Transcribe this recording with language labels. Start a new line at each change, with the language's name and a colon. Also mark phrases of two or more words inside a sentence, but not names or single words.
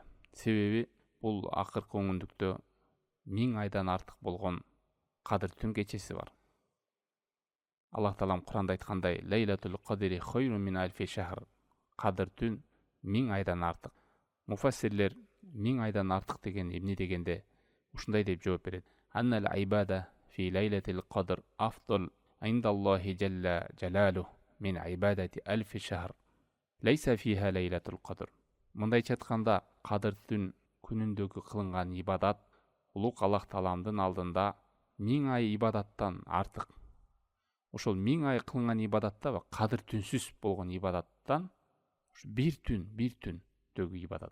Kyrgyz: Себеби бул акыркы 10 күндүктө 1000 айдан артык болгон кадыр түн кечеси бар. Аллах Таалам Куранда айткандай:
Arabic: "ليلة القدر خير من ألف شهر."
Kyrgyz: Кадыр түн 1000 айдан артык. Муфассирлер 1000 айдан артык деген эмне дегенде ушундай деп жооп берет:
Arabic: "أن العبادة في ليلة القدر أفضل عند الله جل جلاله من عبادة ألف شهر. ليس فيها ليلة القدر."
Kyrgyz: Мындайча айтканда, кадыр түн күнүндөгү кылынган ибадат улук Аллах Тааламдын алдында 1000 ай ибадаттан артык. Ошол 1000 ай кылынган ибадатта кадыр түнсүз болгон ибадаттан бир түндөгү ибадат.